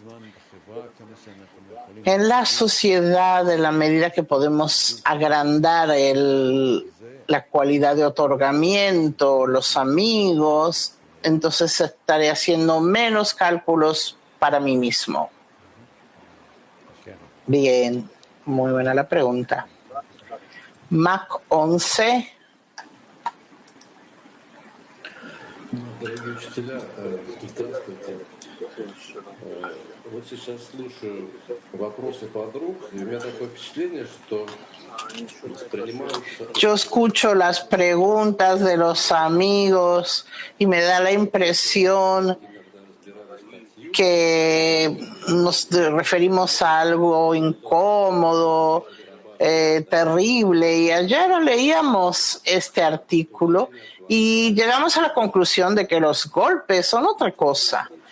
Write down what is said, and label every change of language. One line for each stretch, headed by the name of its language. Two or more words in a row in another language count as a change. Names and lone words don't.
Spanish: En la sociedad, en la medida que podemos agrandar la cualidad de otorgamiento, los amigos, entonces estaré haciendo menos cálculos para mí mismo. Bien, muy buena la pregunta. Mac 11.
Russian: Дорогие учителя, здравствуйте. Вот сейчас слушаю вопросы подруг, и у меня такое впечатление, что воспринимаются...
Spanish: Yo escucho las preguntas de los amigos y me da la impresión que nos referimos a algo incómodo, terrible. Y ayer leíamos este artículo y llegamos a la conclusión de que los golpes son otra cosa.